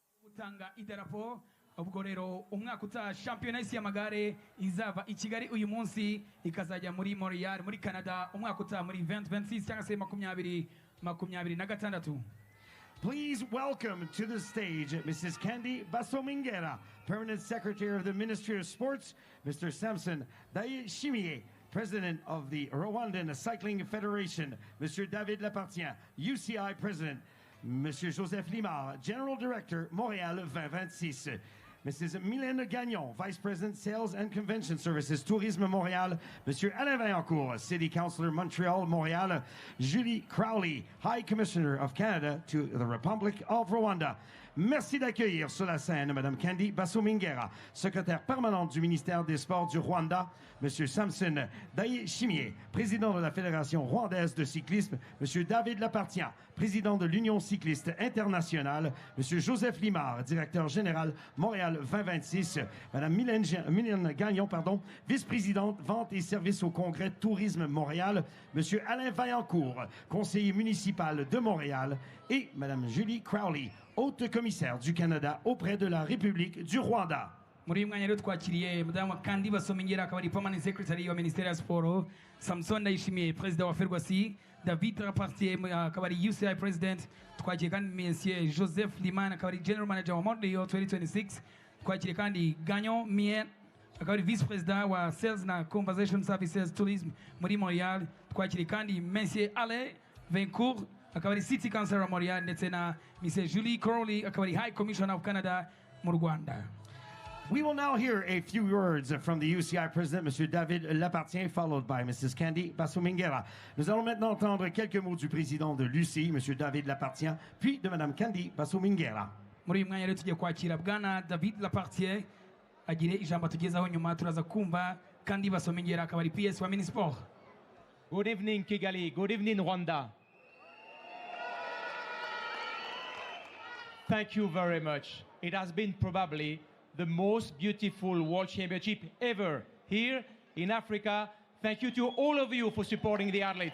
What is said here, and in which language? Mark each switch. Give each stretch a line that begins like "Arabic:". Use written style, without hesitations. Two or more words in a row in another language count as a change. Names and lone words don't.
Kinyarwanda: gutanga idarapo ubwo rero umwaka utaha shampiyona y'isi y'amagare izava i Kigali uyu munsi ikazajya muri Montreal muri Canada umwaka utaha muri 2026 cyangwa se 2026.
English: Please welcome to the stage Mrs. Candy Basomingera, Permanent Secretary of the Ministry of Sports, Mr. Samson Dayishimiye, President of the Rwandan Cycling Federation, Mr. David Lapartien, UCI President, Mr. Joseph Limar, General Director, Montréal 2026. Mrs. Mylène Gagnon, Vice President, Sales and Convention Services, Tourisme Montréal. Monsieur Alain Vaillancourt, City Councillor, Montreal, Montréal. Julie Crowley, High Commissioner of Canada to the Republic of Rwanda.
French: Merci d'accueillir sur la scène Madame Candy Basomingera, secrétaire permanente du ministère des Sports du Rwanda, Monsieur Samson Dayishimiye, président de la Fédération rwandaise de cyclisme, Monsieur David Lapartien, président de l'Union cycliste internationale, Monsieur Joseph Limar, directeur général Montréal 2026, Madame Mylène Gagnon, vice-présidente vente et services au Congrès Tourisme Montréal, Monsieur Alain Vaillancourt, conseiller municipal de Montréal, et Madame Julie Crowley, haute commissaire du Canada auprès de la République du Rwanda.
Kinyarwanda: Muri mwanya rero twakiriye Madame Candy Basomingera akaba ari
English: Permanent Secretary
Kinyarwanda: wa Ministère ya Sport, Samson Ndayishimiye President wa Ferwacy, David Lapartien akaba ari UCI President, twakiriye kandi Monsieur Joseph Liman akaba ari
English: General Manager
Kinyarwanda: wa Montreal 2026, twakiriye kandi Gagnon Mien akaba ari
English: Vice President
Kinyarwanda: wa Sales na
English: Conversation Services Tourism
Kinyarwanda: muri Montreal, twakiriye kandi Monsieur Alain Vaillancourt akaba ari
English: City Councillor
Kinyarwanda: wa Montreal ndetse na Mrs. Julie Crowley akaba ari
English: High Commissioner of Canada
Kinyarwanda: mu Rwanda.
English: We will now hear a few words from the UCI President, M. David Lapartien, followed by Mrs. Candy Basomingera.
French: Nous allons maintenant entendre quelques mots du président de l'UCI, M. David Lapartien, puis de Mme Candy Basomingera.
Kinyarwanda: Muri uyu mwanya rero tugiye kwakira Bwana David Lapartien agire ijambo tugezaho nyuma turaza kumva Candy Basomingera akaba ari PS wa Minisport.
English: Good evening Kigali, good evening Rwanda. Thank you very much. It has been probably the most beautiful World Championship ever here in Africa. Thank you to all of you for supporting the athletes.